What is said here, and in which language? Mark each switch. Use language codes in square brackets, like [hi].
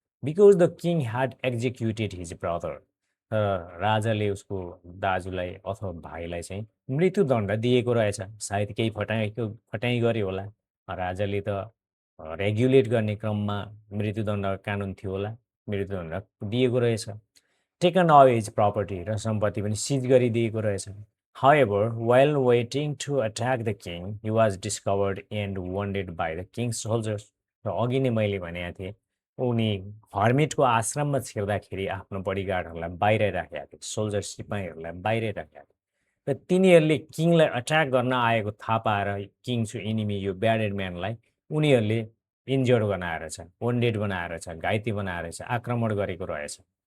[ne] Because the king had executed his brother. राजाले उसको दाजुलाई अथवा भाइलाई चाहिँ मृत्युदण्ड दिएको रहेछ। सायद केही फटाइ गर्यो होला। राजाले त रेगुलेट गर्ने क्रममा मृत्युदण्ड कानुन थियो होला, मृत्युदण्ड दिएको रहेछ। टेकन अवे हिज प्रपर्टी, र सम्पत्ति पनि सिज गरिदिएको रहेछ। [en] However, while waiting to attack the king, he was discovered and wounded by the king's soldiers. [ne] र अघि नै मैले भनेको थिएँ, उनी हर्मिटको आश्रममा छिर्दाखेरि आफ्नो बडीगार्डहरूलाई बाहिर राखेका थिए, सोल्जर सिपाहीहरूलाई बाहिर राखेका थिए। र तिनीहरूले किङलाई अट्याक गर्न आएको थाहा पाएर किङ्सको इनिमी यो ब्याडेड म्यानलाई उनीहरूले इन्जर्ड बनाएर छ, वन्डेड बनाएर छ, घाइते बनाएर छ, आक्रमण गरेको रहेछ।